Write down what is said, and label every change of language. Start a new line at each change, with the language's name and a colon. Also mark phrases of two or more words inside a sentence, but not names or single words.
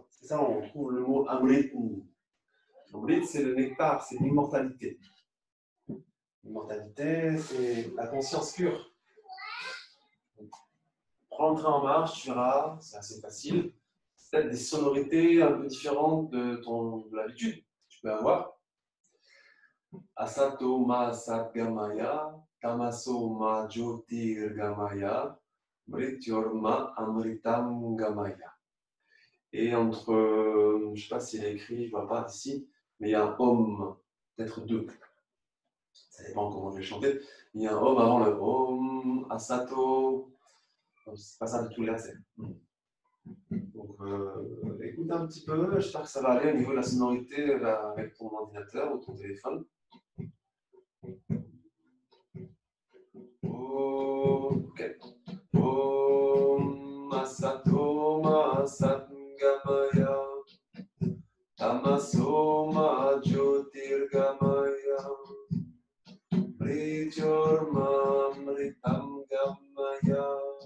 French: C'est ça, on trouve le mot Amrit. Amrit, c'est le nectar, c'est l'immortalité. L'immortalité, c'est la conscience pure. Prends le train en marche, tu verras, c'est assez facile. C'est peut-être des sonorités un peu différentes de l'habitude que tu peux avoir.
Sanskrit: Asato ma satgamaya, tamaso ma jyotirgamaya, mrityorma amritam gamaya.
French: Et entre, je ne sais pas s'il est écrit, je ne vois pas ici, mais il y a un Om, peut-être deux. Ça dépend comment je vais chanter. Il y a un Om avant le Om, Asato. C'est pas ça de tout le verset. Donc, écoute un petit peu, j'espère que ça va aller au niveau de la sonorité avec ton ordinateur ou ton téléphone. Ok.
Sanskrit: Om Asato ma Satgamaya, Tamaso ma Jyotirgamaya, Mrityorma Mritam Gamaya.